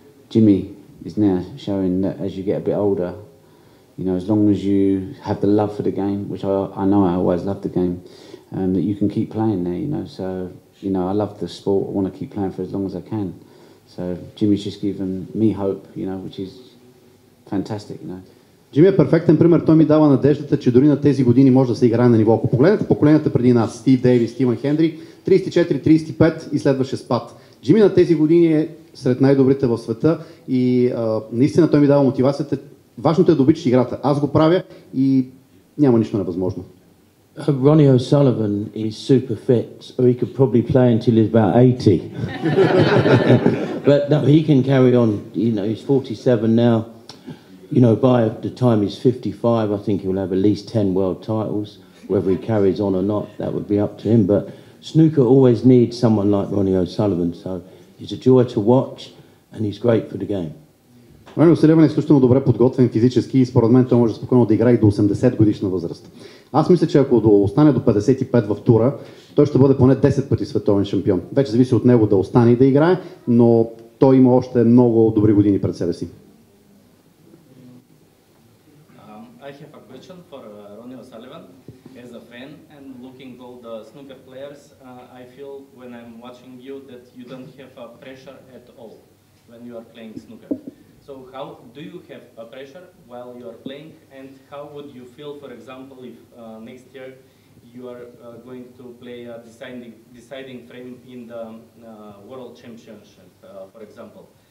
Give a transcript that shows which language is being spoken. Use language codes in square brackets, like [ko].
[en] Jimmy is now showing that as you get a bit older, you know, as long as you have the love for the game, which I know I always loved the game, that you can keep playing there, you know. So, you know, I love the sport. I want to keep playing for as long as I can. So Jimmy's just given me hope, you know, which is fantastic, you know. [bg] Джими е перфектен пример. Той ми дава надеждата, че дори на тези години може да се играе на ниво. Ако погледнете поколенията преди нас, Стив Дейвис, Стивън Хендри, 34, 35 и следваше спад. Джими на тези години е сред най-добрите в света и наистина той ми дава мотивацията. Важното е да обичаш играта. Аз го правя и няма нищо невъзможно. [en] Roни O'Sъливан is super fit, so he could probably play until he's about 80. But no, he can carry on. You know, he's 47 now. You know, by the time he's 55, I think he'll have at least 10 world titles. Whether he carries on or not, that would be up to him. But snooker always needs someone like Roni O'Sъливан, so he's a joy to watch and he's great for the game. [bg] Рони О'Съливан е изключително добре подготвен физически и според мен той може спокойно да играе и до 80 годишна възраст. Аз мисля, че ако остане до 55 в тура, той ще бъде поне 10 пъти световен шампион. Вече зависи от него да остане и да играе, но той има още много добри години пред себе си. [en] I have a question for Roni O'Sъливан. As a fan and looking all the snooker players, I feel when I'm watching you that you don't have a pressure at all when you are playing snooker. So how do you have a pressure while you are playing, and how would you feel, for example, if next year you are going to play a deciding frame in the World Championship, for example?